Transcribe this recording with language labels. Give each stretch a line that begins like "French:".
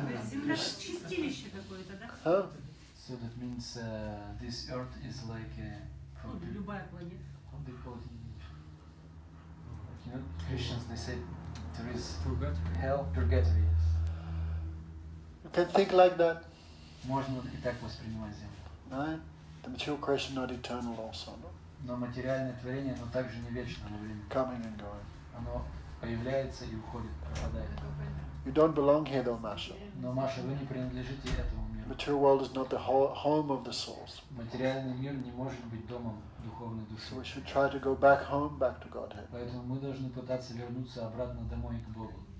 Russian: Земля как чистилище какое-то, да? Huh?
English: So that means this earth is like
Russian: Ну, любая планета.
English: how they call it in English? You know, Christians they say there is hell, purgatory. You can think like that,
Russian: Можно и так воспринимать землю.
English: right? The material creation not eternal also, no?
Russian: Но материальное творение, оно также не вечно во времени.
English: Coming and going.
Russian: Оно появляется и уходит, пропадает.
English: You don't belong here though, Masha.
Russian: Но, Маша, вы не принадлежите этому миру.
English: Material world is not the home of the souls.
Russian: Материальный мир не может быть домом духовной
English: So we
Russian: души.
English: should try to go back home, back to Godhead,
Russian: Поэтому мы должны пытаться вернуться обратно домой к Богу,